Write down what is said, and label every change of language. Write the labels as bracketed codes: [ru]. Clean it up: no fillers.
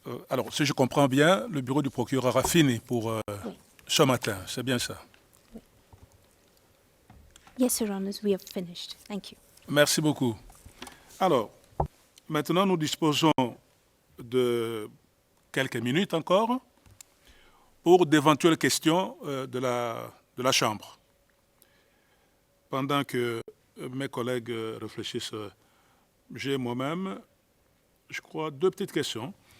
[fr] Alors, si je comprends bien, le bureau du procureur a fini pour Oui. ce matin, c'est bien ça? [en] Yes, Your Honours, we have finished. Thank you. [fr] Merci beaucoup. Alors, maintenant nous disposons de quelques minutes encore pour d'éventuelles questions de la Chambre. Pendant que mes collègues réfléchissent, j'ai moi-même, je crois, deux petites questions.